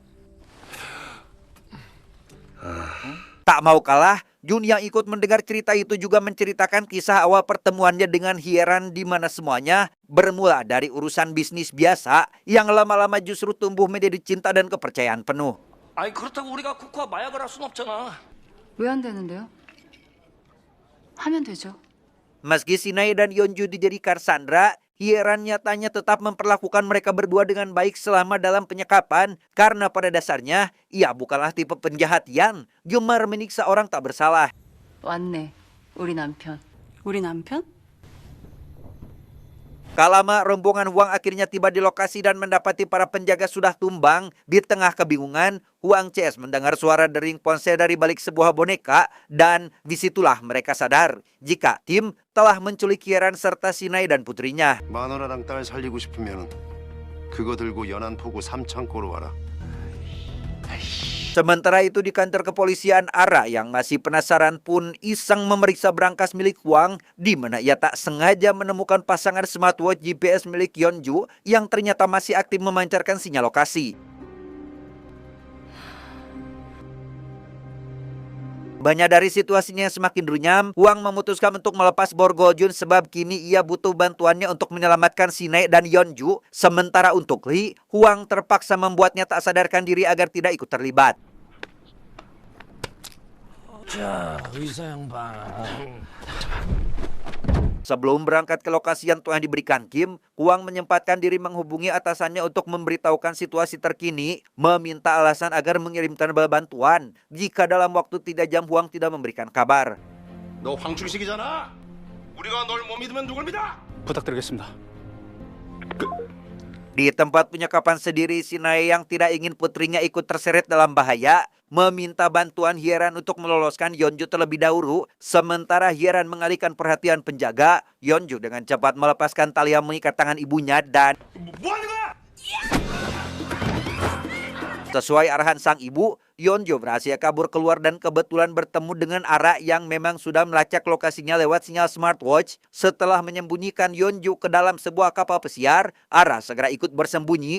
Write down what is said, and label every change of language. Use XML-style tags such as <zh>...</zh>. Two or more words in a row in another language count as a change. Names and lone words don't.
<id>Tak mau kalah, Jun yang ikut mendengar cerita itu juga menceritakan kisah awal pertemuannya dengan Hyeran di mana semuanya bermula dari urusan bisnis biasa yang lama-lama justru tumbuh menjadi cinta dan kepercayaan penuh.</id> <ko>아니 그렇다고 우리가 코코아 마약을 할 순 없잖아. 왜 안 되는데요? 하면 되죠.</ko> <id>Meski Sinae dan Yeonju dijadikan sandera, Hyeran nyatanya tetap memperlakukan mereka berdua dengan baik selama dalam penyekapan karena pada dasarnya ia bukanlah tipe penjahat yang gemar menyiksa orang tak bersalah.</id> <ko>왔네. 우리 남편. 우리 남편?</ko> <id>Kalama rombongan Huang akhirnya tiba di lokasi dan mendapati para penjaga sudah tumbang. Di tengah kebingungan, Huang CS mendengar suara dering ponsel dari balik sebuah boneka dan disitulah mereka sadar jika tim telah menculik Hyeran serta Sinae dan putrinya.</id> <ko>마누라랑 딸 살리고 싶으면 그거 들고 연안포구 삼창고로 와라.</ko> <id>Sementara itu di kantor kepolisian, Ara yang masih penasaran pun iseng memeriksa berangkas milik Huang di mana ia tak sengaja menemukan pasangan smartwatch GPS milik Yeonju yang ternyata masih aktif memancarkan sinyal lokasi. Banyak dari situasinya yang semakin runyam, Huang memutuskan untuk melepas borgol Jun sebab kini ia butuh bantuannya untuk menyelamatkan Sinae dan Yeonju. Sementara untuk Lee, Huang terpaksa membuatnya tak sadarkan diri agar tidak ikut terlibat.</id> <ko>자, 의사 양반.</ko> <id>Sebelum berangkat ke lokasi yang telah diberikan Kim, Huang menyempatkan diri menghubungi atasannya untuk memberitahukan situasi terkini, meminta alasan agar mengirimkan bantuan. Jika dalam waktu 3 jam Huang tidak memberikan kabar.</id> <ko>너 황충식이잖아. 우리가 널 못 믿으면 누굴 믿어? 부탁드리겠습니다.</ko> <id>Di tempat penyekapan sendiri, Sinae yang tidak ingin putrinya ikut terseret dalam bahaya meminta bantuan Hyeran untuk meloloskan Yeonju terlebih dahulu. Sementara Hyeran mengalihkan perhatian penjaga, Yeonju dengan cepat melepaskan tali yang mengikat tangan ibunya dan</id> <ko>뭐 하는 거야?</ko> <id>sesuai arahan sang ibu, Yeonju berhasil kabur keluar dan kebetulan bertemu dengan Ara yang memang sudah melacak lokasinya lewat sinyal smartwatch. Setelah menyembunyikan Yeonju ke dalam sebuah kapal pesiar, Ara segera ikut bersembunyi.</id>